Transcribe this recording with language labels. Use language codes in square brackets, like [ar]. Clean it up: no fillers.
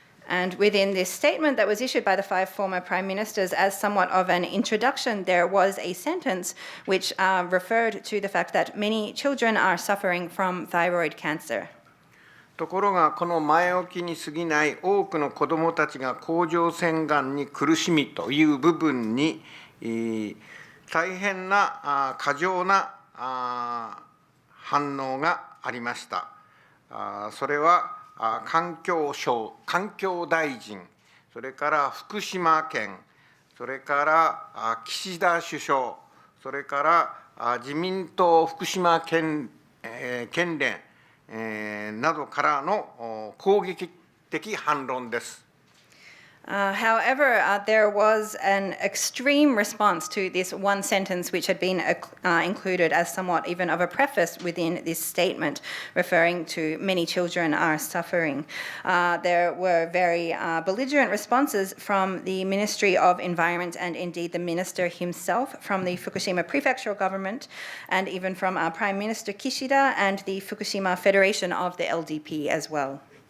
[en] And within this statement that was issued by the 5 former prime ministers as somewhat of an introduction, there was a sentence which referred to the fact that many children are suffering from thyroid cancer. [ja] ところがこの前置きに過ぎない多くの子どもたちが甲状腺がんに苦しみという部分に大変な過剰な反応がありました。それは環境省、環境大臣、それから福島県、それから岸田首相、それから自民党福島県連などからの攻撃的反論です。 [en] However, there was an extreme response to this one sentence which had been included as somewhat even of a preface within this statement, referring to many children are suffering. There were very belligerent responses from the Ministry of Environment and indeed the minister himself, from the Fukushima prefectural government, and even from Prime Minister Kishida and the Fukushima Federation of the LDP as well.